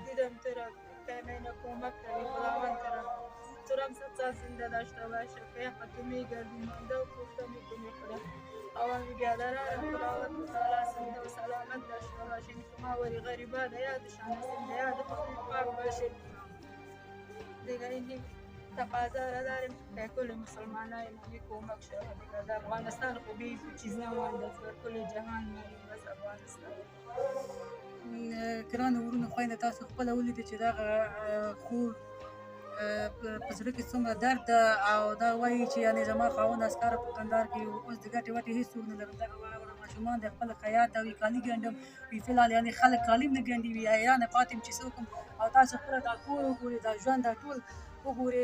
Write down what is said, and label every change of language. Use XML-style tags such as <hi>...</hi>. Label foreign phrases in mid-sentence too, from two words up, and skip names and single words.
<fa>دیدم تو را کمینه کمک کنی خداوند تو را صد سال زنده داشته باشه که حتی میگردی مانده و پخته میکنی خدا اول بیادره خداوند تعالی زنده و سلامت داشته باشه که ما وری غریبات یادشان زنده یاد خود پاک باشه دیگه. این تقاضا را داریم که کل مسلمانای ما کمک شود دیگه. در افغانستان خوبی چیز نمانده در کل جهان ماریم بس افغانستان.</fa> <ps>ګرانو ورونو خویندو تاسو خپله ولیدې چې دغه خور په زړه کې څومره درد ده او دا وایي چې یعنې زما خاوند عسکر په کندهار کې اوس د ګټې وټې هېڅوک نه لرم. دغه ماشومان د خپل خیاط وي کالي ګنډم وي فلحال یعنې خلک کالي نه ګنډي وي حیرانه پاتې یم چې څه وکړم او تاسو خپله دا کور وګورئ دا ژوند دا ټول وګورئ.</ps>